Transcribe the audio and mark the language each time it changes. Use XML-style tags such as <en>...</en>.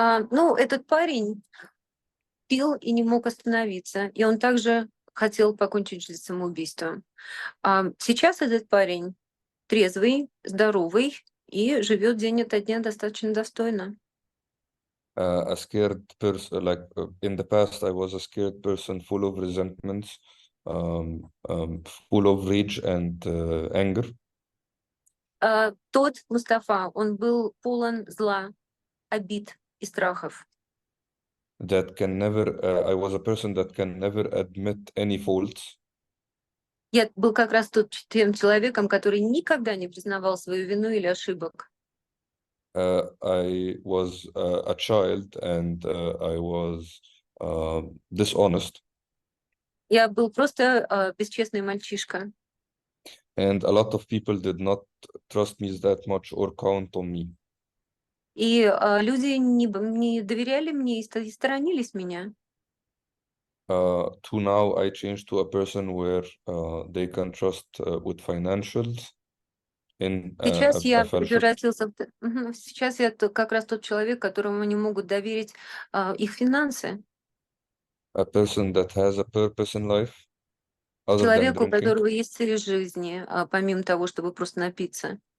<ru>Ну, этот парень пил и не мог остановиться, и он также хотел покончить жизнь самоубийством. Сейчас этот парень трезвый, здоровый и живет день ото дня достаточно достойно.</ru> <en>A scared person, in the past, I was a scared person, full of resentments, full of rage and anger.</en> <ru>Тот Мустафа, он был полон зла, обид и страхов.</ru> <en>I was a person that can never admit any faults.</en> <ru>Я был как раз тем человеком, который никогда не признавал свою вину или ошибок.</ru> <en>I was a child and I was dishonest,</en> <ru>Я был просто бесчестный мальчишка.</ru> <en>and a lot of people did not trust me that much or count on me.</en> <ru>И люди не доверяли мне и сторонились меня.</ru> <en>To now, I changed to a person where they can trust with financials.</en> <ru>Сейчас я</ru> <en>fellowship,</en> <ru>превратился сейчас я как раз тот человек, которому они могут доверить их финансы.</ru> <en>a person that has a purpose in life other than</en> <ru>Человеку, у</ru> <en>drinking,</en> <ru>которого есть цель жизни, помимо того, чтобы просто напиться.</ru>